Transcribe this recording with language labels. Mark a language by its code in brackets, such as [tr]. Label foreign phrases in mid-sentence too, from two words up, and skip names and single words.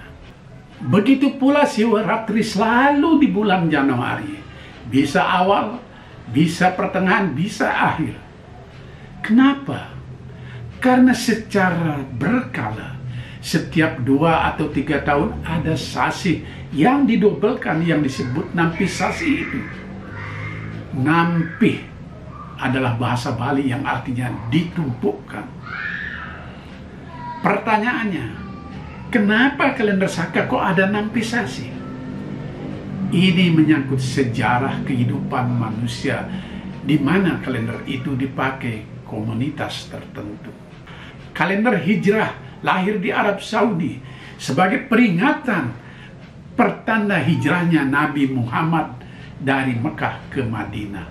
[id] Begitu pula Siwaratri selalu di bulan Januari. Bisa awal, bisa pertengahan, bisa akhir. Kenapa? Karena secara berkala, setiap 2 atau 3 tahun ada sasi yang didobelkan yang disebut [ban] nampi sasi [id] itu. Nampi adalah bahasa Bali yang artinya ditumpukkan. Pertanyaannya, kenapa kalender Saka kok ada [ban] nampi sasi? [id] Ini menyangkut sejarah kehidupan manusia di mana kalender itu dipakai komunitas tertentu. Kalender Hijrah lahir di Arab Saudi sebagai peringatan pertanda hijrahnya Nabi Muhammad dari Mekah ke Madinah.